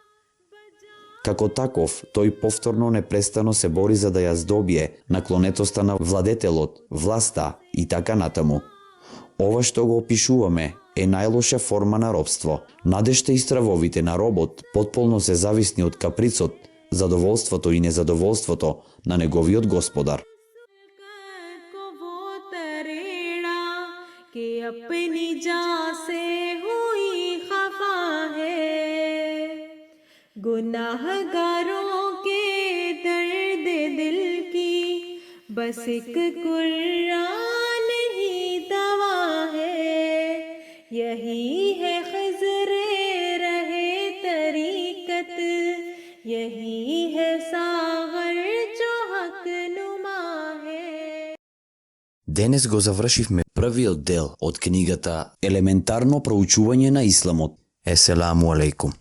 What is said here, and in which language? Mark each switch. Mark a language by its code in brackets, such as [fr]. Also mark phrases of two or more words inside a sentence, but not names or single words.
[mk] Како таков, тој повторно непрестано се бори за да ја здобие наклонетоста на владетелот, власта и така натаму. Ова што го опишуваме е најлоша форма на робство. Надежта и стравовите на робот потполно се зависни од каприцот, задоволството и незадоволството на неговиот господар. [ur] کہ اپنی جاں سے ہوئی خفا ہے گناہگاروں کے درد دل کی بس ایک قرآن ہی دوا ہے یہی ہے خضر رہ طریقت یہی ہے ساغر جو حق نما ہے. [mk] Денес го завршивме првиот дел од книгата Елементарно проучување на исламот. [ar] السلام عليكم.